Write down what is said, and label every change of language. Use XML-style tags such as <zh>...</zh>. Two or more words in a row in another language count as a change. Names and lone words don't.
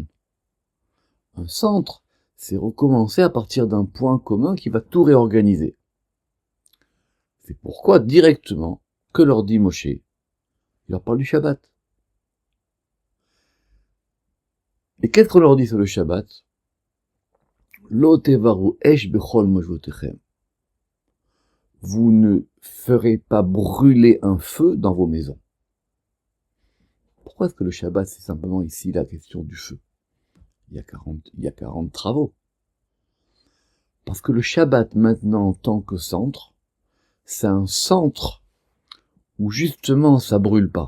<fr>Un centre, c'est recommencer à partir d'un point commun qui va tout réorganiser. C'est pourquoi, directement, que leur dit Moshe? Il leur parle du Shabbat. Et qu'est-ce qu'on leur dit sur le Shabbat?</fr> <he>לא תבערו אש בכל משבתיכם.</he> <fr>Vous ne ferez pas brûler un feu dans vos maisons. Pourquoi est-ce que le Shabbat, c'est simplement ici la question du feu? Il y a 40 travaux. Parce que le Shabbat, maintenant, en tant que centre, c'est un centre où justement ça brûle pas.</fr>